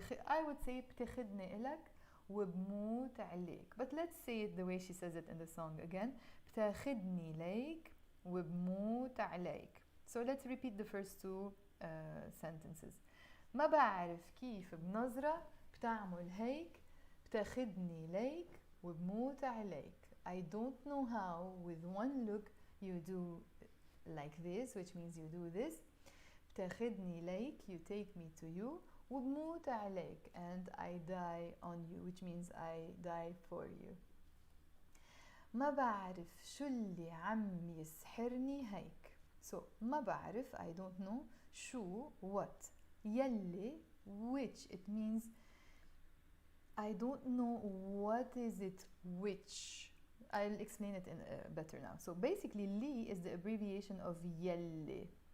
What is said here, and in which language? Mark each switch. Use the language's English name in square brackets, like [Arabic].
[English] I would say [Arabic] بتاخدني إلك وبموت عليك. [English] But let's say it the way she says it in the song again. [Arabic] بتاخدني ليك وبموت عليك. [English] So let's repeat the first two sentences. [Arabic] ما بعرف كيف بنظرة بتعمل هيك. بتاخدني ليك وبموت عليك. [English] I don't know how with one look you do like this, which means you do this. [Arabic] بتاخدني ليك, [English] you take me to you. [Arabic] وبموت عليك, [English] and I die on you, which means I die for you. [Arabic] ما بعرف شو اللي عم يسحرني هيك. [English] So ما بعرف, I don't know. شو, what. يلي, which, it means I don't know what is it which. I'll explain it in better now. So basically li is the abbreviation of يلي.